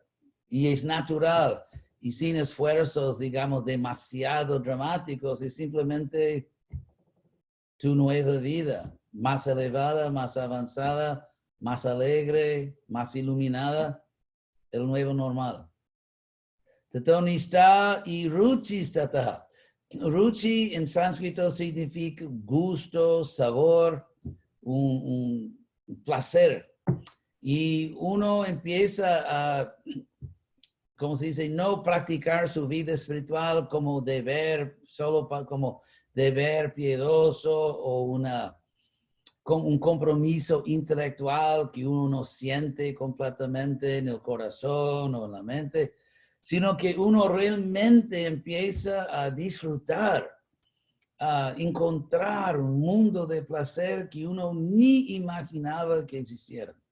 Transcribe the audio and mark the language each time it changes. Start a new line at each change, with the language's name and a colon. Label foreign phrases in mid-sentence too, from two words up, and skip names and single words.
Spanish: Y es natural. Y sin esfuerzos, digamos, demasiado dramáticos. Es simplemente tu nueva vida. Más elevada, más avanzada, más alegre, más iluminada. El nuevo normal.
Sanskrit: ततो निष्ठा y रुचिः ततः.
Spanish: Ruchi en sánscrito significa gusto, sabor, un placer. Y uno empieza a, como se dice, no practicar su vida espiritual como deber, solo como deber piedoso o un compromiso intelectual que uno no siente completamente en el corazón o en la mente, sino que uno realmente empieza a disfrutar, a encontrar un mundo de placer que uno ni imaginaba que existiera.